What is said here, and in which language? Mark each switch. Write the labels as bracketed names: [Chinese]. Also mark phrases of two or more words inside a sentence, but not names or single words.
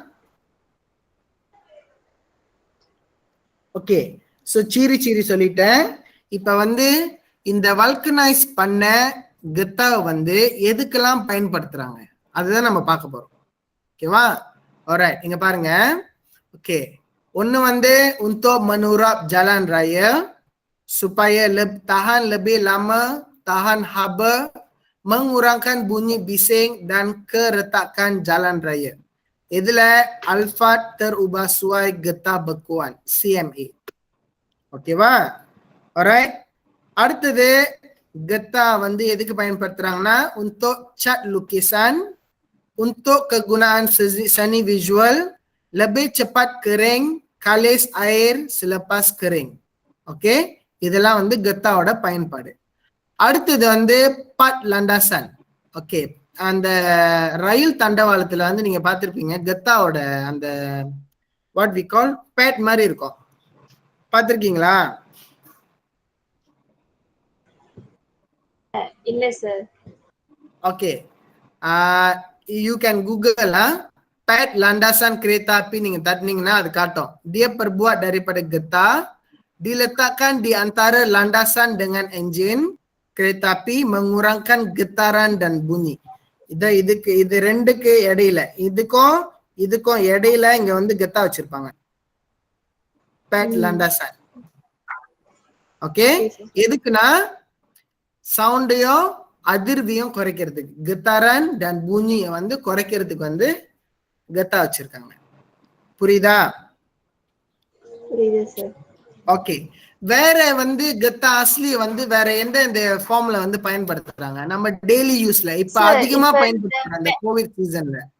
[Tamil] ஓகே, சோ சீரி சொல்லிட்டேன். இப்ப வந்து இந்த வல்கனைஸ் பண்ண கெத்தா வந்து எதுக்கெல்லாம் பயன்படுத்துறாங்க அதுதான் நம்ம பார்க்க போறோம். ஓகேவா? ஆல்ரைட், இங்க பாருங்க. ஓகே, ஒன்னு வந்து [Malay] untuk menurap jalan raya supaya tahan lebih lama, tahan haba, mengurangkan bunyi bising dan keretakan jalan raya. இதுல அல்ஃபாட் terubah suai getah bekuan CMA. [Tamil] ஓகேவா? ஆல்ரைட், அடுத்தது [Malay] getah [Tamil] வந்து எதுக்கு பயன்படுத்துறாங்கன்னா [Malay] untuk cat lukisan, untuk kegunaan seni visual, lebih cepat kering, kalis air selepas kering. [Tamil] ஓகே, இதெல்லாம் வந்து கெத்தாவோட பயன்பாடு. அடுத்தது வந்து பட் லண்டாசன். ஓகே, அந்த ரயில் தண்டவாளத்துல வந்து நீங்க பார்த்திருப்பீங்க கெத்தாவோட அந்த [English] what we call pad [Tamil] மாதிரி இருக்கும். பார்த்திருக்கீங்களா? இல்ல சார். ஓகே, [English] you can google [Malay] pad landasan kereta api, [Tamil] நீங்க தட்டினீங்கன்னா அது காட்டும். [Malay] dia perbuat daripada getah, diletakkan di antara landasan dengan enjin kereta api, mengurangkan getaran dan bunyi. [Tamil] இது ரெண்டுக்கு இடையில, இதுக்கும் இடையில இங்க வந்து கெத்தா வச்சிருப்பாங்க. பேட் landasan. ஓகே, எதுக்குன்னா சவுண்டையும் அதிர்வியும் குறைக்கிறதுக்கு, கெத்தாரன் [Malay] dan bunyi [Tamil] வந்து குறைக்கிறதுக்கு வந்து கெத்தா வச்சிருக்காங்க. புரியுதா? புரியுது சார். ஓகே, வேற வந்து [Malay] getah asli [Tamil] வந்து வேற எந்த ஃபார்ம்ல வந்து பயன்படுத்துறாங்க நம்ம [English] daily use? [Tamil] இப்ப Sir, அதிகமா இப்ப பயன்படுத்துறாங்க அந்த கோவிட் சீசன்ல.